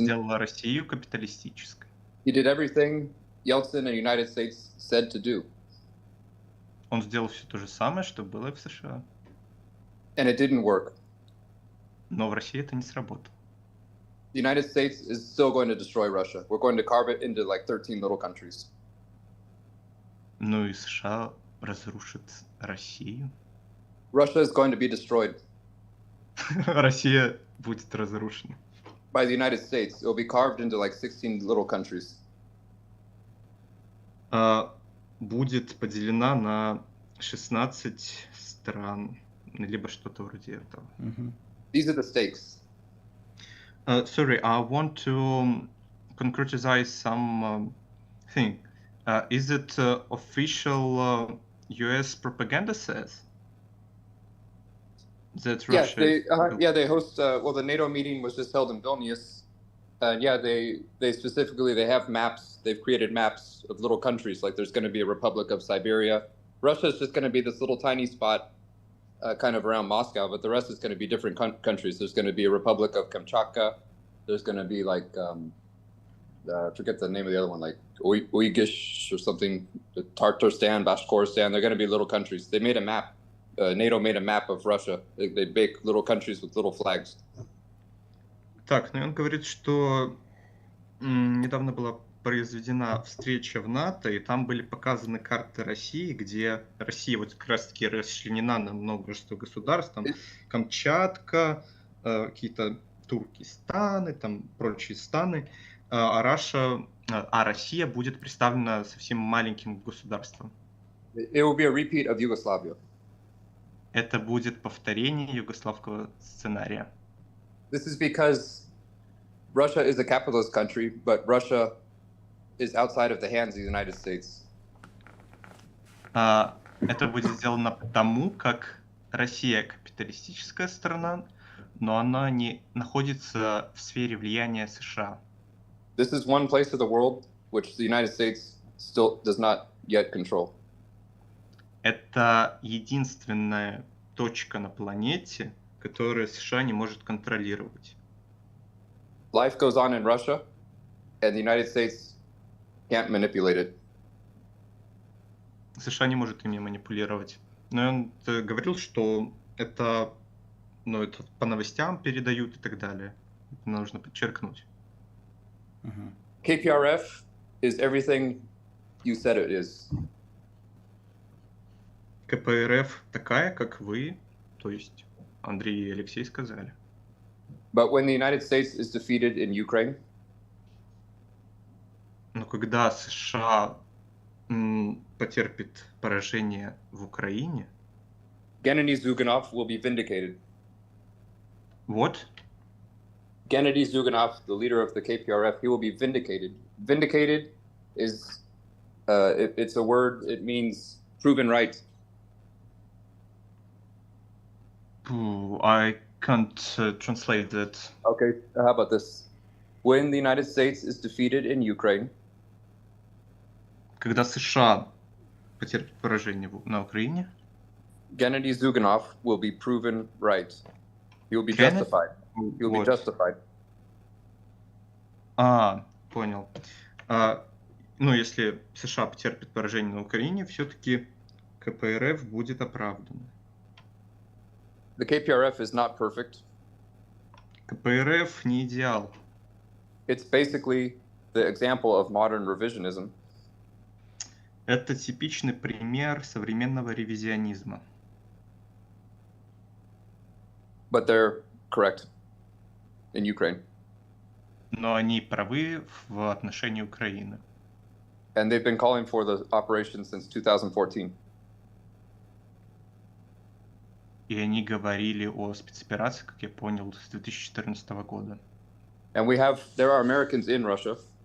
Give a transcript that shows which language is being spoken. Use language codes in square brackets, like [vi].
[ru] Он сделал Россию капиталистической. [en] He did everything Yeltsin and United States said to do. [ru] Он сделал все то же самое, что было и в США. [en] And it didn't work. [ru] Но в России это не сработало. [en] The United States is still going to destroy Russia. We're going to carve it into like 13 little countries. [ru] Ну и США разрушит Россию. [en] Russia is going to be destroyed. [ru] Россия будет разрушена. [en] By the United States. It will be carved into like 16 little countries. [ru] Будет поделена на 16 стран, либо что-то вроде этого. [en] These are the stakes. Sorry, I want to concretize some thing. Is it official US propaganda says that Yeah, Russia is they host. Well, the NATO meeting was just held in Vilnius, and yeah, they specifically they have maps. They've created maps of little countries. Like there's going to be a Republic of Siberia. Russia is just going to be this little tiny spot, kind of around Moscow, but the rest is going to be different countries. There's going to be a Republic of Kamchatka. There's going to be like I forget the name of the other one, like Uyghur or something, Tartarstan, Bashkortostan. They're going to be little countries. They made a map. NATO made a map of Russia. They make little countries with little flags. [ru] Так, ну и он говорит, что недавно была произведена встреча в НАТО, и там были показаны карты России, где Россия вот как раз-таки расчленена на множество государств, там Камчатка, какие-то Туркестаны, там прочие станы, а Россия будет представлена совсем маленьким государством. [en] It will be a repeat of Yugoslavia. [ru] Это будет повторение югославского сценария. [en] This is because Russia is a capitalist country, but Russia is outside of the hands of the United States. [ru] Это будет сделано потому, как Россия капиталистическая страна, но она не находится в сфере влияния США. [en] This is one place of the world which the United States still does not yet control. [ru] Это единственная точка на планете, которую США не может контролировать. [en] Life goes on in Russia, and the United States can't manipulate it. [ru] США не может ими манипулировать. Но он говорил, что это по новостям передают и так далее. Это нужно подчеркнуть. [en] KPRF is everything you said it is. [ru] КПРФ такая, как вы, то есть Андрей и Алексей сказали. [en] But when the United States is defeated in Ukraine, [ru] Но когда США потерпит поражение в Украине, [en] Gennady Zyuganov will be vindicated. [ru] вот, [en] Gennady Zyuganov, the leader of the KPRF, he will be vindicated. Vindicated is, it's a word, it means proven right. I can't translate that. Okay, how about this? When the United States is defeated in Ukraine, [ru] Когда США потерпит поражение на Украине, [en] Gennady Zyuganov will be proven right. He will be Kenneth? justified. He will be [ru] Вот. [en] justified. [ru] Понял. Если США потерпит поражение на Украине, все-таки КПРФ будет оправдан. [en] The KPRF is not perfect. [ru] КПРФ не идеал. [en] It's basically the example of modern revisionism. [ru] Это типичный пример современного ревизионизма. [en] But they're correct in Ukraine. [ru] Но они правы в отношении Украины. [en] And they've been calling for the operation since 2014. [ru] И они говорили о спецоперации, как я понял, с 2014 года. [en] And there are Americans in Russia.